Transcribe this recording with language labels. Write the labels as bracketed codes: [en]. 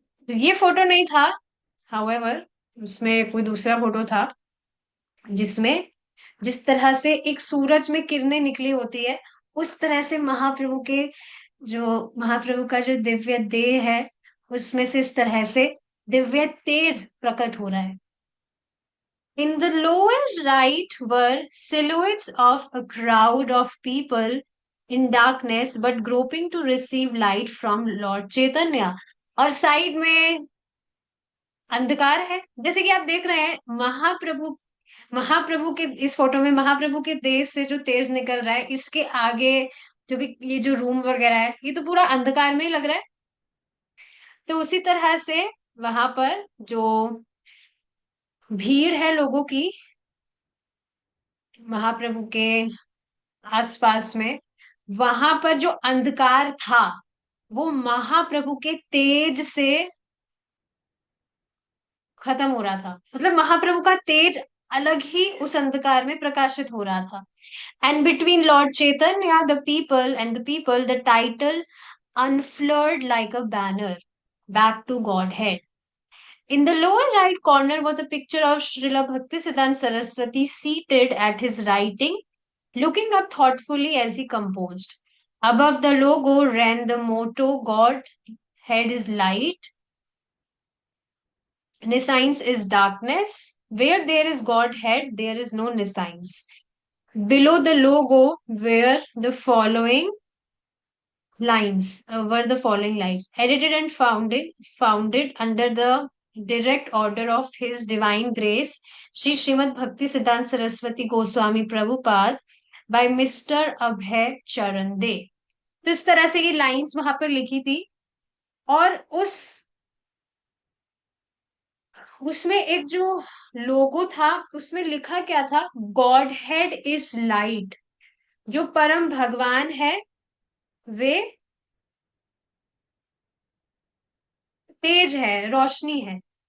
[hi] ये फोटो नहीं था, हाउएवर, उसमें कोई दूसरा फोटो था, जिसमें जिस तरह से एक सूरज में किरणें निकली होती है, उस तरह से महाप्रभु के जो महाप्रभु का जो दिव्य देह है, उसमें से इस तरह से दिव्य तेज प्रकट हो रहा है। [en] In the lower right were silhouettes of a crowd of people in darkness but groping to receive light from Lord Chaitanya. [hi] और साइड में अंधकार है, जैसे कि आप देख रहे हैं महाप्रभु, महाप्रभु के इस फोटो में महाप्रभु के देह से जो तेज निकल रहा है, इसके आगे जो भी ये जो रूम वगैरह है, ये तो पूरा अंधकार में ही लग रहा है। तो उसी तरह से वहां पर जो भीड़ है लोगों की महाप्रभु के आसपास में, वहां पर जो अंधकार था वो महाप्रभु के तेज से खत्म हो रहा था, मतलब महाप्रभु का तेज अलग ही उस अंधकार में प्रकाशित हो रहा था। [en] And between Lord Chaitanya the people the title unfurled like a banner back to Godhead. In the lower right corner was a picture of Srila Bhaktisiddhanta Saraswati seated at his writing, looking up thoughtfully as he composed. Above the logo ran the motto God head is light, nescience is darkness. Where there is Godhead, there is no nescience. Below the logo were the following lines, edited and founded under the direct order of His Divine Grace, Sri Srimad Bhakti Siddhanta Saraswati Goswami Prabhupada by Mr. Abhay Charan De. [hi] तो इस तरह से ये lines वहां पर लिखी थी। और उसमें एक जो लोगो था, उसमें लिखा क्या था, [en] God head is light, [hi] जो परम भगवान है वे तेज है, रोशनी है।